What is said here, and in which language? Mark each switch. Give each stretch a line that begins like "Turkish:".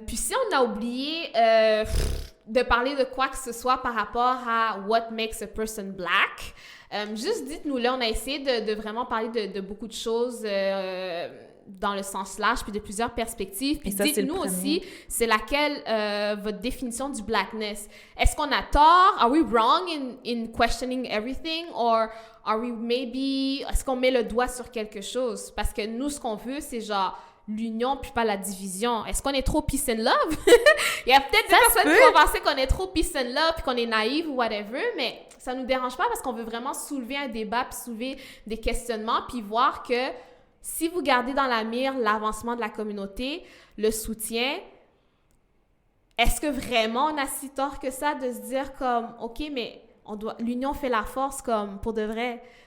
French: Puis si on a oublié... de parler de quoi que ce soit par rapport à
English: what makes a person black.
French: Juste dites-nous là, on a essayé de vraiment parler de beaucoup de choses dans le sens large, puis de plusieurs perspectives. Puis dites-nous aussi, c'est laquelle votre définition du blackness. Est-ce qu'on a tort?
English: Are we wrong in questioning everything? Or are we maybe...
French: Est-ce qu'on met le doigt sur quelque chose? Parce que nous, ce qu'on veut, c'est genre... l'union puis pas la division. Est-ce qu'on est trop
English: peace and love?
French: Il y a peut-être des personnes qui vont penser qu'on est trop peace and love puis qu'on est naïve ou
English: whatever,
French: mais ça nous dérange pas parce qu'on veut vraiment soulever un débat puis soulever des questionnements puis voir que si vous gardez dans la mire l'avancement de la communauté, le soutien, est-ce que vraiment on a si tort que ça de se dire comme, OK, mais l'union fait la force comme pour de vrai?